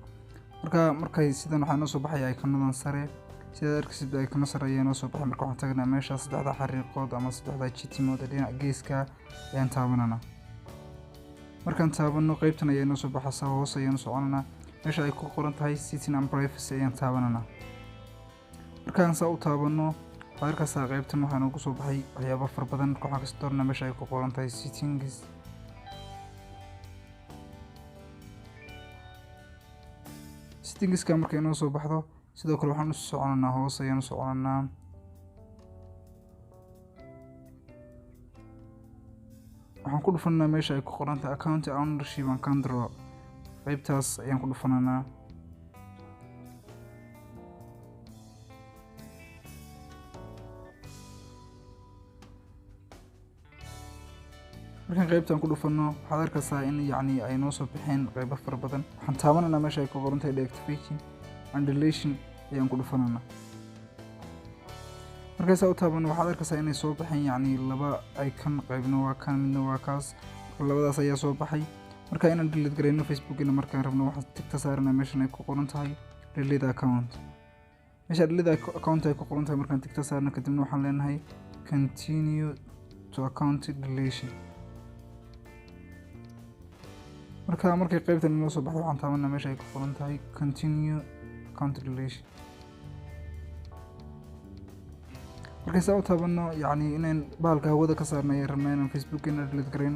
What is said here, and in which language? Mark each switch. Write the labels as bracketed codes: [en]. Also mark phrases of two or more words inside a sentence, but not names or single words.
[so] markay sidan waxaa noo soo baxaya icon-nadan sare sida arkaysid icon sare ayaa noo soo baxay. marka waxaan tagnaa meesha saddexda xariiqood ama saddexda jitimood ee dhinaca geeska ayaan taabanana. markaan taabano qaybtan ayaa noo soo baxaysa hoos ayaan soconana meesha ay ku qoran tahay [en] setting and privacy [so] ayaan taabanana. markaan saa u taabano qaybtan waxaa noogu soo baxay waxyaabo fara badan. marka waxaan kasoo doornaa meesha ay ku qoran tahay settingska markay noo soo baxdo sidoo kale waxaan u soconanaa hoos ayaan u soconanaa. waxaan ku dhufanaa meesha ay ku qoran tahay [en] account ownership and control [so] qaybtaas ayaan ku dhufananaa. markaan qaybtan ku dhufano waxaad arkaysaa in ay noo soo baxeen qaybo fara badan. waxaan taabananaa meesha ay ku qoran tahay [en] deactivation and deletion [so] ayaan ku dhufananaa. markaysaa u taabano waxaad arkaysaa inay soo baxeen laba icon, qaybna waa kan midna waa kaas. labadaas ayaa soo baxay. marka inaan delete gareyno Facebook-geena markaan rabno waxaan tigta saaranaa meeshan ay ku qoran tahay [en] delete account. [so] meesha [en] delete account [so] ay ku qoran tahay markaan tigta saarno kadibna waxaan leenahay [en] continue to account deletion. [so] markay qaybtan inoo soo baxdo waxaan taabanaa meesha ay ku qoran tahay [en] continue account deletion. [so] markaysaa u taabano inaan bahalka hawada ka saarno ayaan rabnaa inaan Facebook-geena delete gareyno.